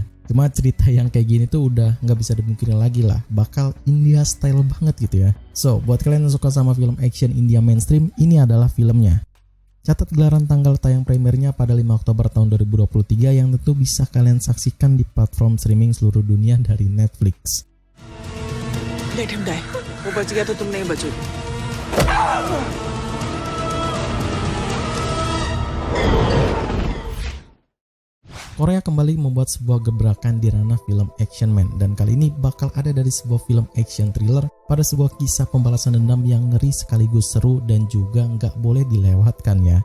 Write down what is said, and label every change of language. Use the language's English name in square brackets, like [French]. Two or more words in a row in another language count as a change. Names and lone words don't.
[Indonesian] Cuma cerita yang kayak gini tuh udah gak bisa dimungkiri lagi lah, bakal India style banget gitu ya. So, buat kalian yang suka sama film action India mainstream, ini adalah filmnya. Catat gelaran tanggal tayang premiernya pada 5 Oktober tahun 2023 yang tentu bisa kalian saksikan di platform streaming seluruh dunia dari Netflix. [English] Let him die. [Hindi] वो बच गया तो तुम नहीं बचोगे. [Indonesian] Korea kembali membuat sebuah gebrakan di ranah film action, man, dan kali ini bakal ada dari sebuah film [English] action thriller [Indonesian] pada sebuah kisah pembalasan dendam yang ngeri sekaligus seru dan juga nggak boleh dilewatkan ya.